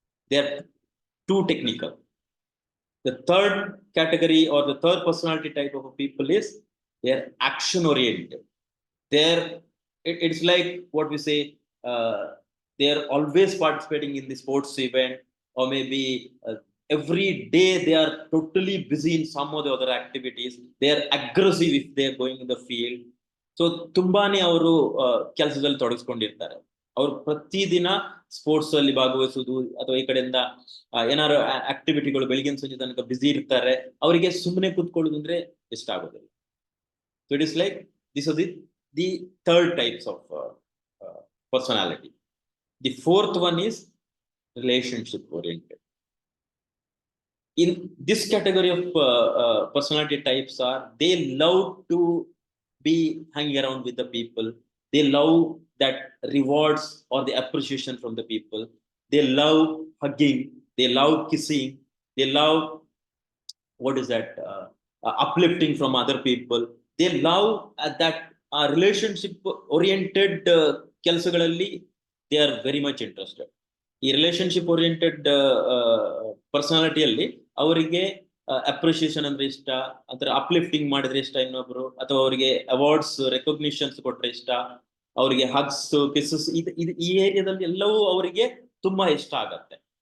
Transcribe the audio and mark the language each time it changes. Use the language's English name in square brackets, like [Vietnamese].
[English] They are too technical. The third category or the third personality type of people is they are action oriented. It's like what we say, they are always participating in the sports event, or maybe every day they are totally busy in some of the other activities. They are aggressive if they are going in the field. [Kannada] So ತುಂಬಾನೇ ಅವರು ಕೆಲಸದಲ್ಲಿ ತೊಡಗಿಸ್ಕೊಂಡಿರ್ತಾರೆ. ಅವ್ರು ಪ್ರತಿದಿನ sports ಅಲ್ಲಿ ಭಾಗವಹಿಸುವುದು ಅಥವಾ ಈ ಕಡೆಯಿಂದ ಏನಾದ್ರು ಆಕ್ಟಿವಿಟಿಗಳು ಬೆಳಗಿನ ಸಂಜೆ ತನಕ ಬಿಸಿ ಇರ್ತಾರೆ. ಅವರಿಗೆ ಸುಮ್ಮನೆ ಕೂತ್ಕೊಳ್ಳೋದು ಅಂದ್ರೆ ಇಷ್ಟ ಆಗೋದಿಲ್ಲ. [English] So it is like this are the third types of personality. The fourth one is relationship oriented. In this category of personality types are, they love to be hanging around with the people. They love that rewards or the appreciation from the people. They love hugging, they love kissing, they love, what is that, uplifting from other people. They love that relationship oriented [Kannada] ಕೆಲಸಗಳಲ್ಲಿ [English] they are very much interested. [Kannada] ಈ relationship oriented ಪರ್ಸನಾಲಿಟಿಯಲ್ಲಿ ಅವರಿಗೆ appreciation ಅಂದ್ರೆ ಇಷ್ಟ, ಅದರ uplifting ಮಾಡಿದ್ರೆ ಇಷ್ಟ ಇನ್ನೊಬ್ರು, ಅಥವಾ ಅವರಿಗೆ ಅವಾರ್ಡ್ಸ್ ರೆಕಗ್ನಿಷನ್ಸ್ ಕೊಟ್ರೆ ಇಷ್ಟ, ಅವರಿಗೆ ಹಗ್ಸ್ ಕಿಸಸ್, ಈ ಏರಿಯಾದಲ್ಲಿ ಎಲ್ಲವೂ ಅವರಿಗೆ ತುಂಬಾ ಇಷ್ಟ ಆಗತ್ತೆ.